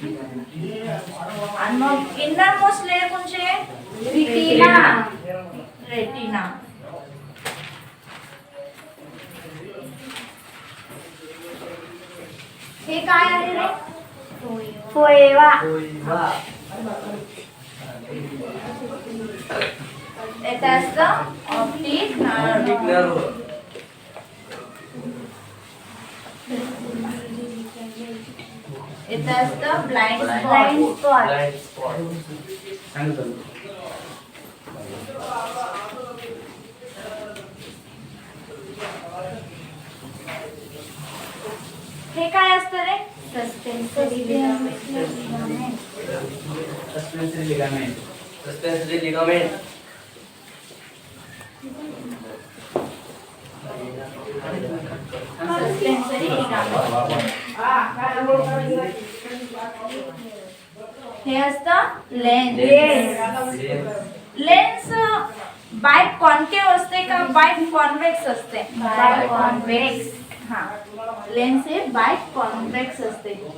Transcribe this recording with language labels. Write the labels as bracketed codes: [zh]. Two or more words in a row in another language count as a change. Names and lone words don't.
[mr] आणि मग [en] inner most layer [mr] कोणचे आहे? रेटिना. रेटिना. हे काय आहे रे? फोएवा. [en] It has the optic nerve. It has the blind spot. [mr] हे काय असतं रे? [en] Suspensory ligament. Suspensory ligament. Suspensory ligament. Suspensory ligament. [mr] हे असतं लेन्स. लेन्स [en] bi concave [mr] असते का [en] bi convex [mr] असते? [en] bi convex. [mr] हा, लेन्स हे [en] bi convex [mr] असते.